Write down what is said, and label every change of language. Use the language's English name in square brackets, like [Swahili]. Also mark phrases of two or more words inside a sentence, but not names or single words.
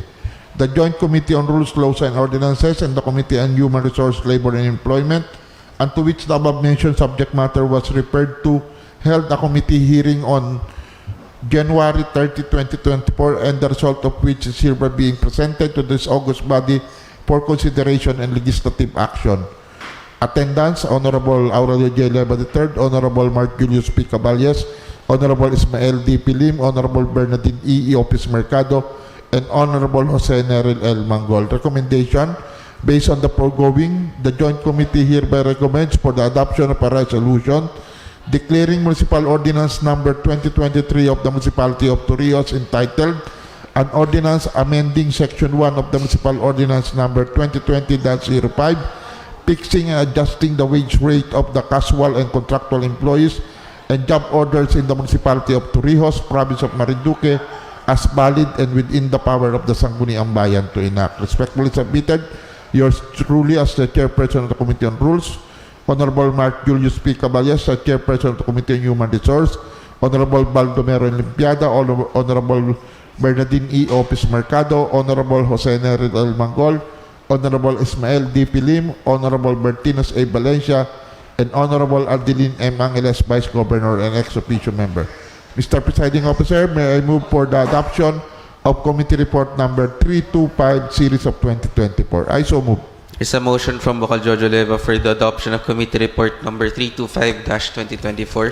[English] The Joint Committee on Rules, Laws, and Ordinances and the Committee on Human Resource, Labor, and Employment, and to which the above-mentioned subject matter was referred to, held a committee hearing on January 30, 2024, and the result of which is hereby being presented to this august body for consideration and legislative action. Attendance, Honorable Aurelio J. Leva III, Honorable Mark Julius P. Caballas, Honorable Ismael D. Pilim, Honorable Bernardine E. Opis Mercado, and Honorable Jose Neril L. Mangol. Recommendation, based on the foregoing, the Joint Committee hereby recommends for the adoption of a resolution declaring Municipal Ordinance number 2023 of the Municipality of Torrijos entitled an ordinance amending Section 1 of the Municipal Ordinance number 2020-05 fixing and adjusting the wage rate of the casual and contractual employees and job orders in the Municipality of Torrijos, Province of Marinduque, as valid and within the power of the Sangguniang Bayan to enact. Respectfully submitted, yours truly as the Chairperson of the Committee on Rules, Honorable Mark Julius P. Caballas, the Chairperson of the Committee on Human Resource, Honorable Baldomero Olimpiada, Honorable Bernardine E. Opis Mercado, Honorable Jose Neril L. Mangol, Honorable Ismael D. Pilim, Honorable Bertinos A. Valencia, and Honorable Adeline M. Angeles, Vice Governor and ex officio member. Mr. Presiding Officer, may I move for the adoption of Committee Report number 325 series of 2024. I so move. There's a motion from Bocal Jojo Leva for the adoption of Committee Report number 325-2024.